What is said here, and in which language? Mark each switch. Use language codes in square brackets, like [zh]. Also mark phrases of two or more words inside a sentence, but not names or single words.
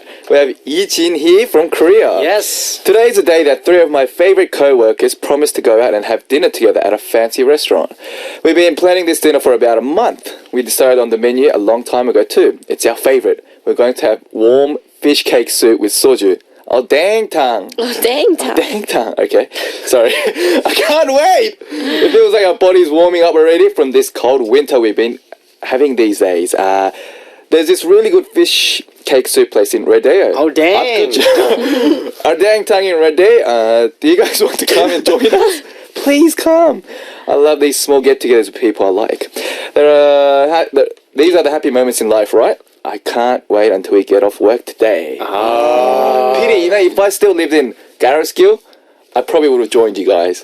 [en] We have Yi-Jin here from Korea. Yes. Today is the day that 3 of my favorite co-workers promised to go out and have dinner together at a fancy restaurant. We've been planning this dinner for about a month. We decided on the menu a long time ago too. It's our favorite. We're going to have warm fish cake soup with soju. Oh, dang tang. Oh, dang, Tom. Dang tang. Okay. Sorry. I can't wait. It feels like our body's warming up already from this cold winter we've been having these days. There's this really good fish cake soup place in Rodeo. Oh, dang. Our dang tang in Rodeo. Do you guys want to come and join us? Please come. I love these small get-togethers with people I like. These are the happy moments in life, right? I can't wait until we get off work today. Pity, you know, if I still lived in Garoskill, I probably would have joined you guys.